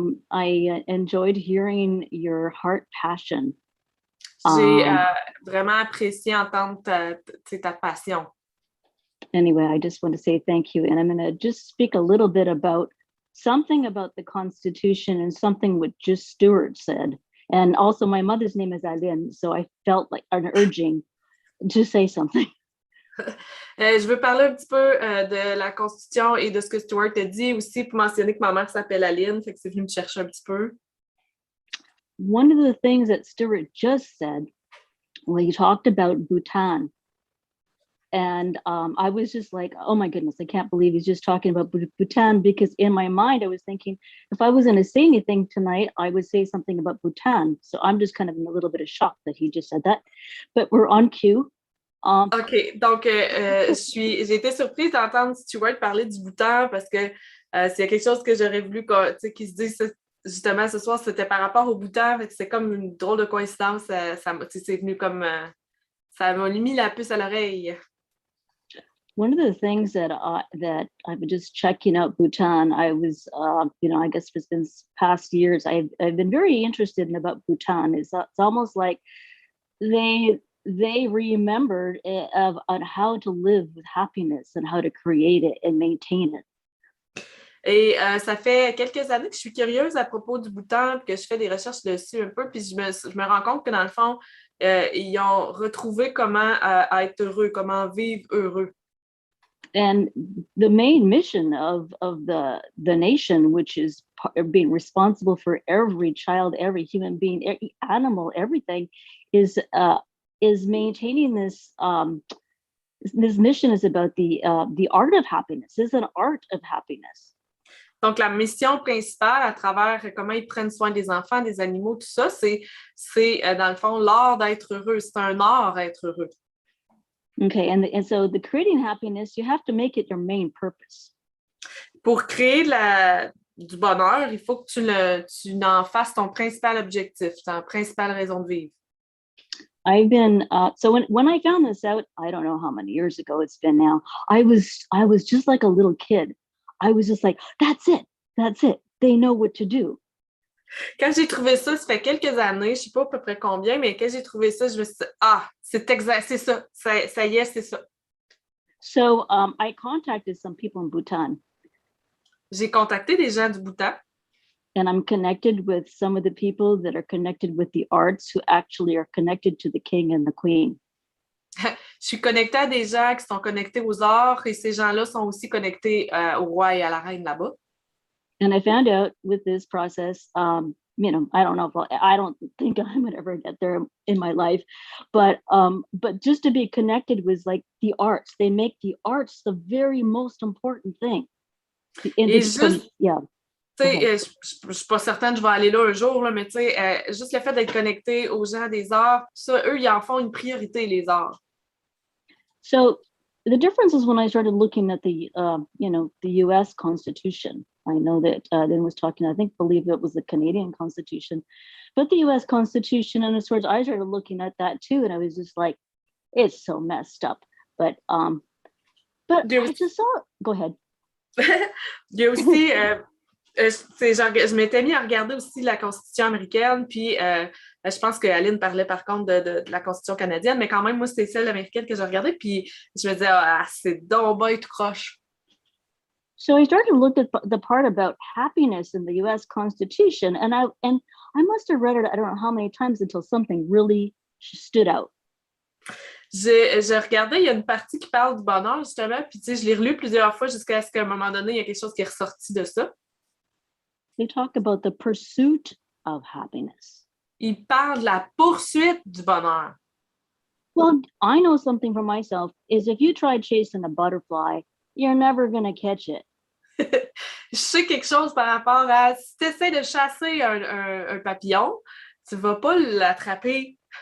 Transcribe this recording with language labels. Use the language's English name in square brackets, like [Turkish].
[English] I enjoyed hearing your heart passion. [French] J'ai vraiment apprécié entendre ta passion. [English] Anyway, I just want to say thank you. And I'm going to just speak a little bit about something about the Constitution and something what just Stuart said. And also my mother's name is Aline, so I felt like an urging to say something. [French] Je veux parler un petit peu de la Constitution et de ce que Stuart a dit aussi pour mentionner que ma mère s'appelle Aline, fait que c'est venu me chercher un petit peu. [English] One of the things that Stuart just said, when he talked about Bhutan, and I was just like, oh my goodness, I can't believe he's just talking about Bhutan, because in my mind, I was thinking, if I was going to say anything tonight, I would say something about Bhutan. So I'm just kind of in a little bit of shock that he just said that, but we're on cue. [French] OK, donc j'ai été surprise d'entendre Stuart parler du Bhoutan parce que s'il y a quelque chose que j'aurais voulu qu'il se dise justement ce soir, c'était par rapport au Bhoutan. C'est comme une drôle de coïncidence. C'est venu comme Ça m'a mis la puce à l'oreille. [English] One of the things that I've been just checking out Bhutan, I was, I guess for the past years, I've been very interested in about Bhutan. It's almost like they remembered on how to live with happiness and how to create it and maintain it. [French] Et ça fait quelques années que je suis curieuse à propos du Bhoutan, que je fais des recherches dessus un peu, puis je me rends compte que dans le fond, ils ont retrouvé comment être heureux, comment vivre heureux. [English] And the main mission of the nation, which is being responsible for every child, every human being, every animal, everything, is maintaining this. This mission is about the art of happiness. It's an art of happiness. [French] Donc, la mission principale à travers comment ils prennent soin des enfants, des animaux, tout ça, c'est dans le fond l'art d'être heureux. C'est un art d'être heureux. [English] Okay, and so the creating happiness, you have to make it your main purpose. [French] Pour créer du bonheur, il faut que tu en fasses ton principal objectif, ta principale raison de vivre. [English] I've been so when I found this out, I don't know how many years ago it's been now. I was just like a little kid. I was just like, that's it. They know what to do. [French] Quand j'ai trouvé ça fait quelques années, je ne sais pas à peu près combien, mais quand j'ai trouvé ça, je me suis dit, c'est exact, c'est ça, ça y est, c'est ça. [English] So I contacted some people in Bhutan. [French] J'ai contacté des gens du Bhoutan. [English] And I'm connected with some of the people that are connected with the arts who actually are connected to the king and the queen. [French] Je suis connectée à des gens qui sont connectés aux arts et ces gens-là sont aussi connectés au roi et à la reine là-bas. [English] And I found out with this process, I don't know if I don't think I would ever get there in my life, but just to be connected with like the arts, they make the arts the very most important thing. Yeah. [French] Je ne suis pas certaine que je vais aller là un jour, là, mais juste le fait d'être connecté aux gens des arts, ça, eux, ils en font une priorité, les arts. [English] So the difference is when I started looking at the U.S. Constitution. I know that Lynn was talking, I believe it was the Canadian Constitution, but the U.S. Constitution, and as far as I started looking at that too, and I was just like, it's so messed up. But I just saw it. Go ahead. [French] Il y a aussi, je m'étais mis à regarder aussi la Constitution américaine, puis je pense que Aline parlait par contre de la Constitution canadienne, mais quand même, moi, c'était celle américaine que j'ai regardée, puis je me disais, c'est donc bien tout croche. [English] So I started to look at the part about happiness in the U.S. Constitution, and I must have read it, I don't know how many times until something really stood out. [French] J'ai regardé, il y a une partie qui parle du bonheur, justement, puis je l'ai relu plusieurs fois jusqu'à ce qu'à un moment donné, il y a quelque chose qui est ressorti de ça. [English] They talk about the pursuit of happiness. [French] Il parle de la poursuite du bonheur. [English] Well, I know something for myself is if you try chasing a butterfly, you're never going to catch it. [French] Je sais quelque chose par rapport à si tu essaies de chasser un papillon, tu ne vas pas l'attraper.